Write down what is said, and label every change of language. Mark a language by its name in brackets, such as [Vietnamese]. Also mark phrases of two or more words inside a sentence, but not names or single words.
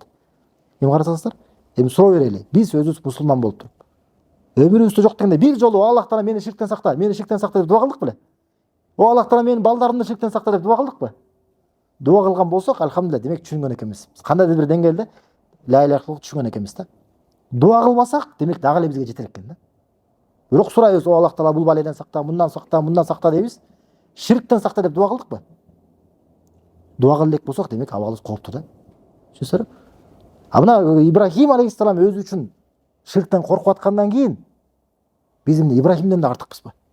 [Kyrgyz] Эми карасаңыздар, эми суроо берели. Биз өзүбүз мусулман болуп туруп, өмүрүбүздө жок дегенде бир жолу Аллах Таала мени ширктен сакта деп дуа кылдык беле? О Аллах Таала менин балдарымды ширктен сакта деп дуа кылдыкпы? Дуа кылган болсок, альхамдулилlah, демек түшүнгөн экенбиз. Кандайдыр бир деңгээлде [Arabic] لا إله إلا الله [Kyrgyz] түшүнгөн экенбиз да. Дуа кылбасак, демек дагы эле бизге жетер экен да. Бирок сурайбыз, о Аллах Таала бул баледен сакта, мындан сакта дейбиз. Ширктен сакта деп дуа кылдыкпы? Дуа кылып элек болсок, демек абалыбыз кооптуу да. Түшүнсөңөр? А мына Ибрахим алейхиссалам өзү үчүн ширктен коркуп аткандан кийин биз эмне Ибрахимден да артыкпызбы?